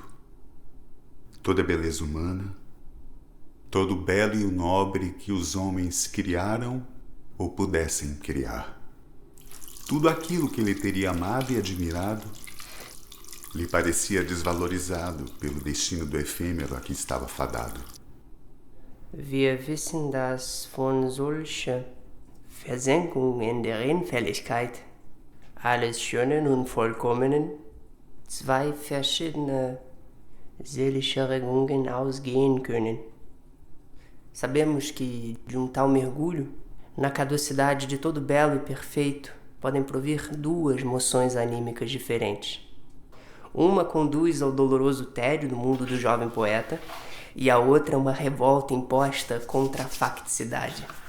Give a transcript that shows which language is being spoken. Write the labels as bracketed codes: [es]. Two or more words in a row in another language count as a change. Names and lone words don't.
[pt] Toda a beleza humana, todo o belo e o nobre que os homens criaram ou pudessem criar. Tudo aquilo que ele teria amado e admirado lhe parecia desvalorizado pelo destino do efêmero a que estava fadado. [de] Wir wissen, dass von solcher Versenkung in der Endfälligkeit alles Schönen und Vollkommenen zwei verschiedene seelische Regungen ausgehen können. [pt] Sabemos que de tal mergulho, na caducidade de todo belo e perfeito, podem provir duas moções anímicas diferentes. Uma conduz ao doloroso tédio do mundo do jovem poeta, e a outra é uma revolta imposta contra a facticidade.